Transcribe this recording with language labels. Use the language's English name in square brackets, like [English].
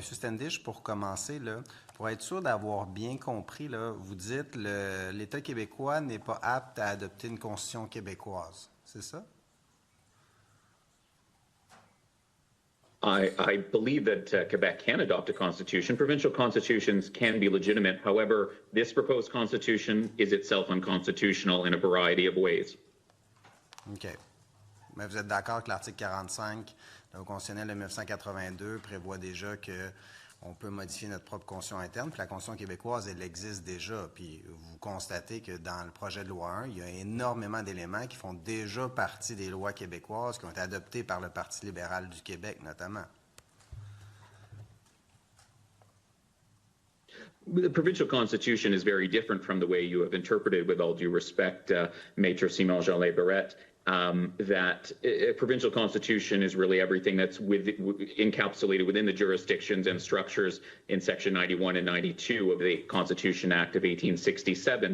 [French] Standish pour commencer, là, pour être sûr d'avoir bien compris, là, vous dites que l'État québécois n'est pas apte à adopter une constitution québécoise, c'est ça? [English] I believe that Quebec can adopt a constitution. Provincial constitutions can be legitimate. However, this proposed constitution is itself unconstitutional in a variety of ways. OK. [French] Mais vous êtes d'accord que l'article 45 de la Loi constitutionnelle de 1982 prévoit déjà qu'on peut modifier notre propre constitution interne, puis la constitution québécoise, elle existe déjà. Puis vous constatez que dans le projet de loi 1, il y a énormément d'éléments qui font déjà partie des lois québécoises qui ont été adoptées par le Parti libéral du Québec, notamment. [English] The provincial constitution is very different from the way you have interpreted, with all due respect, Maître Simon-Jean Barrette. That a provincial constitution is really everything that's encapsulated within the jurisdictions and structures in Section 91 and 92 of the Constitution Act of 1867.